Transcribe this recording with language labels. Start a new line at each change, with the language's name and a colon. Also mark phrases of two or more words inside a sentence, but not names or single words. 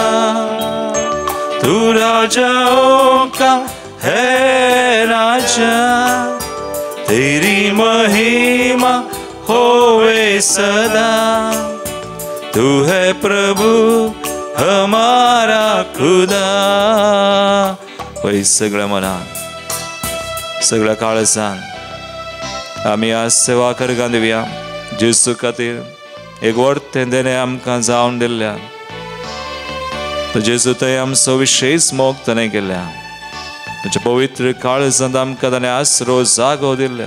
Hindi: तू राजाओं का है राजा, तेरी महिमा होवे सदा। तू है प्रभु हमारा खुदा.
Konkani: वही सगळं मनात सगळं काळजान आमी आज सेवा करगा दिवया. जेजू खातीर एक वर्त तेणे आमकां जावन दिल्ल्या, तो जेजू थंय आमचो विशेष मोग ताणें केल्या. तुज्या पवित्र काळजांत आमकां ताणें आसरो जागो दिल्ल्या.